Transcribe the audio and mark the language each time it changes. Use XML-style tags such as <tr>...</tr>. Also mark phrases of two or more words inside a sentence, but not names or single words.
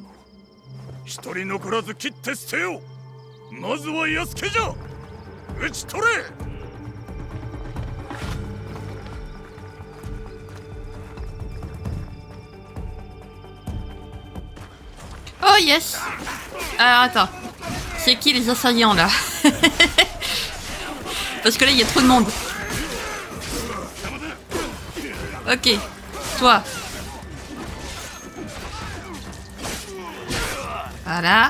<ja>一人残らず切って捨てよう。まずは安家じゃ。討ち取れ。</ja> <en>Oh yes.</en> <fr>Alors attends, c'est qui les assaillants là? Parce que là il y a trop de monde. Ok, toi. Voilà.</fr>